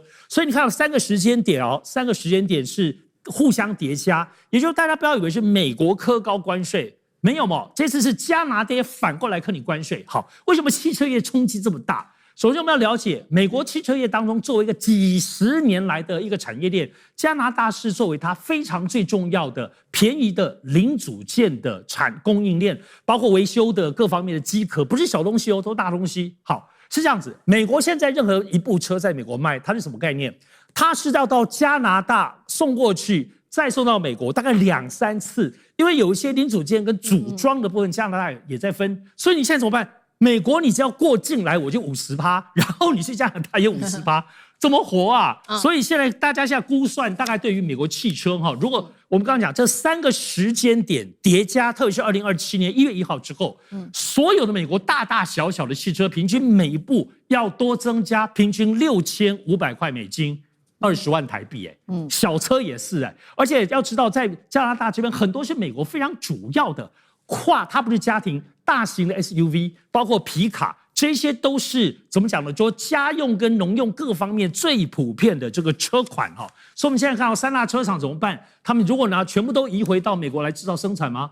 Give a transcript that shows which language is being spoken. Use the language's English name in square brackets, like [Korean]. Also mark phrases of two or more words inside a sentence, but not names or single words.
[Chinese] 所以你看到3個時間點哦，3個時間點是互相疊加，也就是大家不要以為是美國科高關稅，沒有嘛，這次是加拿大反過來課你關稅。好，為什麼汽車業衝擊這麼大？首先，我們要了解美國汽車業當中，作為一個幾十年來的一個產業鏈，加拿大是作為它非常最重要的便宜的零組件的供應鏈，包括維修的各方面的機殼，不是小東西哦，都大東西。好，是這樣子。美國現在任何一部車在美國賣，它是什麼概念？它是要到加拿大送過去，再送到美國，大概2-3次，因為有一些零組件跟組裝的部分，加拿大也在分，所以你現在怎麼辦？美國你只要過境來我就50%，然後你去加拿大也50%，怎麼活啊？所以現在大家現在估算，大概對於美國汽車哈，如果我們剛剛講這3個時間點疊加，特別是2027年1月1號之後，所有的美國大大小小的汽車，平均每一部要多增加平均6500塊美金，20萬台幣，小車也是而且要知道，在加拿大這邊很多是美國非常主要的它不是家庭大型的 SUV， 包括皮卡，這些都是怎麼講呢？說家用跟農用各方面最普遍的這個車款哈。所以我們現在看到3大車廠怎麼辦？他們如果呢全部都移回到美國來制造生產嗎？